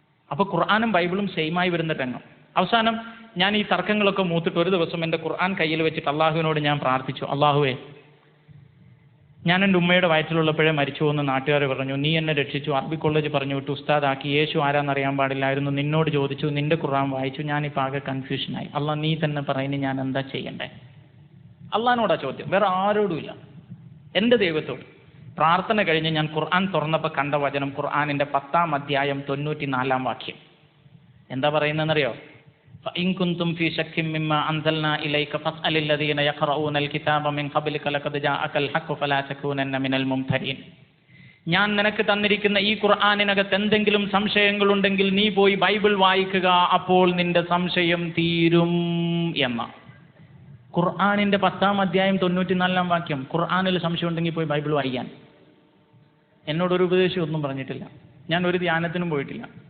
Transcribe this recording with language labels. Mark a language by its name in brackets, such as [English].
[Malayalam] അപ്പോൾ ഖുർആനും ബൈബിളും സെയിമായി വരുന്ന രംഗം. അവസാനം ഞാൻ ഈ തർക്കങ്ങളൊക്കെ മൂത്തിട്ട് ഒരു ദിവസം എൻ്റെ ഖുർആൻ കയ്യിൽ വെച്ചിട്ട് അള്ളാഹുവിനോട് ഞാൻ പ്രാർത്ഥിച്ചു, അള്ളാഹുവേ, ഞാൻ എൻ്റെ ഉമ്മയുടെ വയറ്റിലുള്ളപ്പോഴേ മരിച്ചു എന്ന് നാട്ടുകാർ പറഞ്ഞു, നീ എന്നെ രക്ഷിച്ചു, അറബി കോളേജ് പറഞ്ഞു വിട്ടു, ഉസ്താദാക്കി, യേശു ആരാന്നറിയാൻ പാടില്ലായിരുന്നു, നിന്നോട് ചോദിച്ചു, നിന്റെ ഖുർആൻ വായിച്ചു, ഞാനിപ്പോൾ ആകെ കൺഫ്യൂഷനായി. അള്ളാഹ് നീ തന്നെ പറയുന്നു, ഞാൻ എന്താ ചെയ്യണ്ടേ? അള്ളാഹിനോടാ ചോദ്യം, വേറെ ആരോടുമില്ല, എൻ്റെ ദൈവത്തോട്. പ്രാർത്ഥന കഴിഞ്ഞ് ഞാൻ ഖുർആൻ തുറന്നപ്പോൾ കണ്ട വചനം ഖുർആനിൻ്റെ 10-ാം അധ്യായം 94-ാം വാക്യം. എന്താ പറയുന്നതെന്നറിയോ? [Arabic] فإن كنتم في شك مما أنزلنا إليك فاسأل الذين يقرؤون الكتاب من قبلك لقد جاءك الحق فلا تكونن من الممترين. [Malayalam] ഞാൻ നിനക്ക് തന്നിരിക്കുന്ന ഈ ഖുർആനിനകത്ത് എന്തെങ്കിലും സംശയങ്ങളുണ്ടെങ്കിൽ നീ പോയി ബൈബിൾ വായിക്കുക, അപ്പോൾ നിന്റെ സംശയം തീരും എന്ന ഖുർആനിൻ്റെ 10-ാം അധ്യായം 94-ാം വാക്യം. ഖുർആനിൽ സംശയം ഉണ്ടെങ്കിൽ പോയി ബൈബിൾ വായിക്കാൻ. എന്നോടൊരു ഉപദേശം ഒന്നും പറഞ്ഞിട്ടില്ല, ഞാൻ ഒരു ധ്യാനത്തിനും പോയിട്ടില്ല.